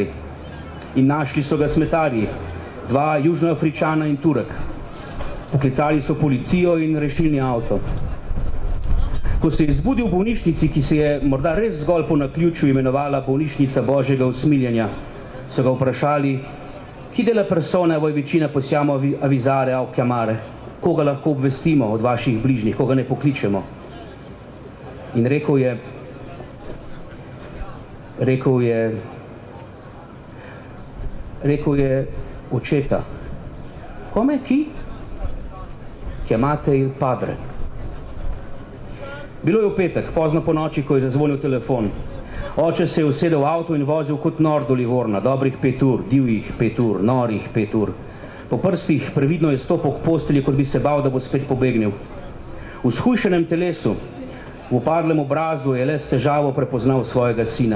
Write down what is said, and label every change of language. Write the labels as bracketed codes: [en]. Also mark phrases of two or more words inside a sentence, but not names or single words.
[sl] In našli so ga smetarji, 2 Južnoafričana in Turek. Poklicali so policijo in rešilni avto. Ko se je zbudil v bolnišnici, ki se je morda res zgolj po naključju imenovala bolnišnica Božjega usmiljenja, so ga vprašali, [it] chi della persona voi vicina possiamo avvisare o chiamare? [sl] Koga lahko obvestimo od vaših bližnjih, koga ne pokličemo? In rekel je očeta. [it] Come chi? Chiamate il padre. [sl] Bilo je v petek, pozno po noči, ko je zazvonil telefon. Oče se je usedel v avto in vozil kot nor do Livorna, dobrih 5 ur, divjih 5 ur, norih 5 ur. Po prstih previdno je stopil k postelji, kot bi se bal, da bo spet pobegnil. V shujšenem telesu, v upadlem obrazu je le s težavo prepoznal svojega sina.